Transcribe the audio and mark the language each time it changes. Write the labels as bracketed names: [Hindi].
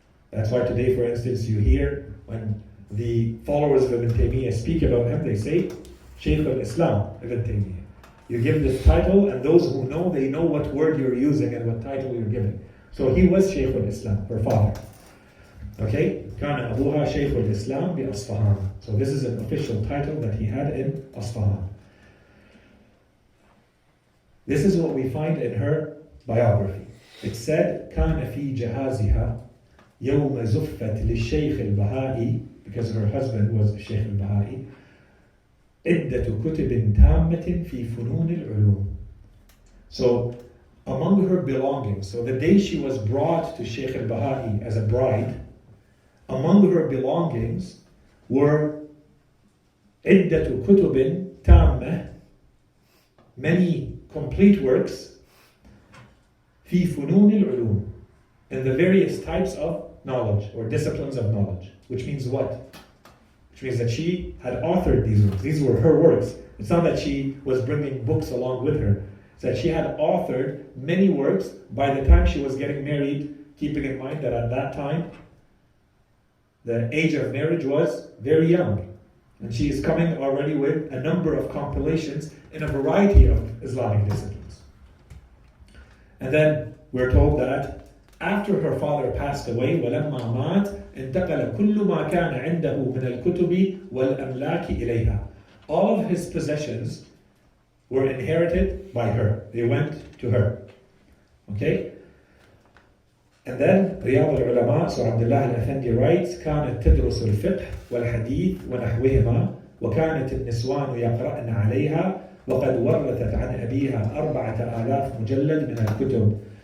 [English] That's why today, for instance, you hear when the followers of Ibn Taymiyyah speak about him, they say, Shaykh al-Islam, Ibn Taymiyyah. You give this title, and those who know, they know what word you're using and what title you're giving. So he was Shaykh al-Islam, her father. Okay? [Arabic] كان أبوها شيخ الإسلام بأصفهان. [English] So this is an official title that he had in Asfahan. This is what we find in her biography. It said, [Arabic] كان في جهازها يوم زفت للشيخ البهائي, [English] because her husband was Sheikh al-Baha'i, [Arabic] عدة كتب تامة في فنون العلوم. [English] So among her belongings, so the day she was brought to Sheikh al-Baha'i as a bride, among her belongings were [Arabic] عدة كتب تامة, [English] many complete works, [Arabic] في فنون العلوم, [English] in the various types of knowledge or disciplines of knowledge. Which means what? Which means that she had authored these works. These were her works. It's not that she was bringing books along with her. It's that she had authored many works by the time she was getting married, keeping in mind that at that time, the age of marriage was very young. And she is coming already with a number of compilations in a variety of Islamic disciplines. And then we're told that after her father passed away, [Arabic] وَلَمَّا مَاتْ انتقل كل ما كان عنده من الكتب والأملاك إليها. [English] All of his possessions were inherited by her. They went to her. Okay? And then [Arabic] رياض العلماء, [English] so Abdullah al-Afendi writes, [Arabic] كانت تدرس الفقه والحديث ونحوهما وكانت النسوان يقرأن عليها وقد ورثت عن أبيها 4000 مجلد من الكتب.